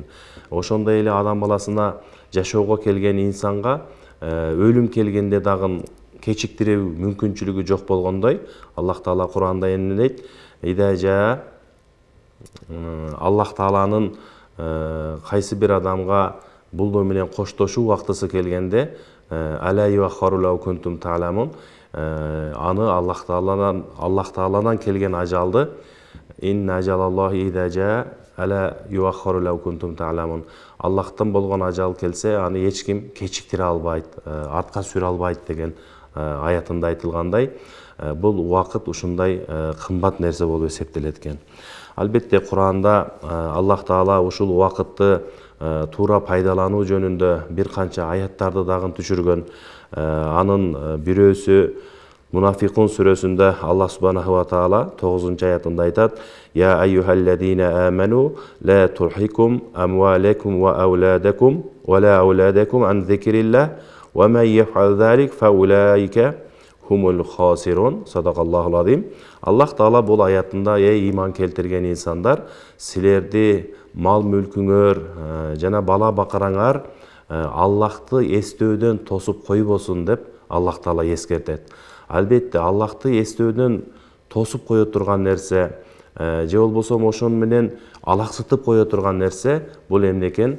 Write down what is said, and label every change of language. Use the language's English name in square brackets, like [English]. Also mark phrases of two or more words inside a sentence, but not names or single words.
[Kyrgyz] Ошондой эле адам баласына жашоого келген инсанга өлүм келгенде дагы кечиктирүү мүмкүнчүлүгү жок болгондой, Аллах Таала Куранда эмне дейт? Идажа Аллах Тааланын кайсы бир адамга бул менен коштошуу убактысы келгенде, [Arabic] لا يؤخر لو كنتم تعلمون, [Kyrgyz] аны Аллах Тааладан келген ажалды, [Arabic] إن أجل الله إذا لا يؤخر لو كنتم تعلمون. [Kyrgyz] Аллахтан болгон ажал келсе, аны эч ким кечиктире албайт, артка сүрө албайт деген аятында айтылгандай, бул убакыт ушундай кымбат нерсе болуп эсептелет экен. Албетте Куранда Аллах Таала ушул убакытты туура пайдалануу жөнүндө бир канча аяттарды дагы түшүргөн. Анын бирөөсү Мунафикун сүрөсүндө Аллах [Arabic] سبحانه وتعالى [Kyrgyz] 9-аятында айтат: [Arabic] «يا أيها الذين آمنوا لا تلهكم أموالكم وأولادكم ولا أولادكم عن ذكر الله ومن يفعل ذلك فأولئك هم الخاسرون». صدق الله العظيم. [Kyrgyz] Аллах Таала бул аятында: «Эй иман келтирген инсандар, силерди мал мүлкүңөр жана бала бакараңар Аллахты эстөөдөн тосуп койбосун» деп Аллах Таала эскертет. Албетте Аллахты эстөөдөн тосуп кое турган нерсе, же болбосо ошон менен алаксытып кое турган нерсе бул эмне экен?